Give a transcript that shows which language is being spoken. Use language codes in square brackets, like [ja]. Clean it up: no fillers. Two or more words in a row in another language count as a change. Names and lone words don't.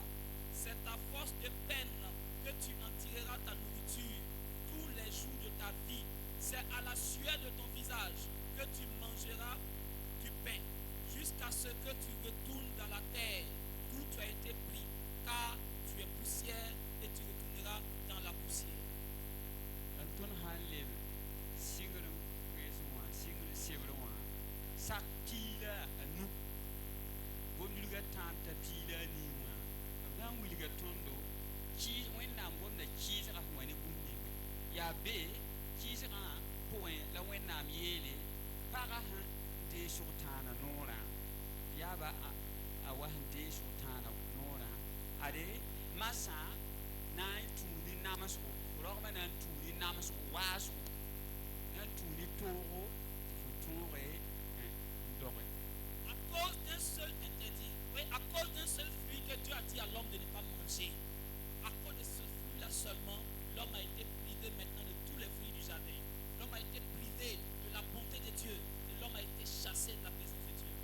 [fr] C'est à force de peine que tu en tireras ta nourriture tous les jours de ta vie. C'est à la sueur de ton visage que tu mangeras du pain, jusqu'à ce que tu retournes dans la terre d'où tu as été pris, car tu es poussière et tu retourneras dans la poussière. [mos] Sak piila a nu gomdilga tãab t'a piila a nii wã b na n wilga tõndo wẽnnaam gomda kɩɩsga sẽn wa ne bũmb ninga yaa be kɩɩsgã pʋgẽ la wẽnnaam yeele pagã sẽn dee sʋg-tãana noorã yaaba a wa sẽn dee sʋg-tãana noorã ade masã na n tũudi namsgo rogmã na n tũudi namsgo waasgo na n tũudi toogo tɩ fo tõoge [fr] à cause d'un seul interdit, oui, à cause d'un seul fruit que Dieu a dit à l'homme de ne pas manger, à cause de ce fruit-là seulement, l'homme a été privé maintenant de tous les fruits du jardin. L'homme a été privé de la bonté de Dieu et l'homme a été chassé de la présence de Dieu.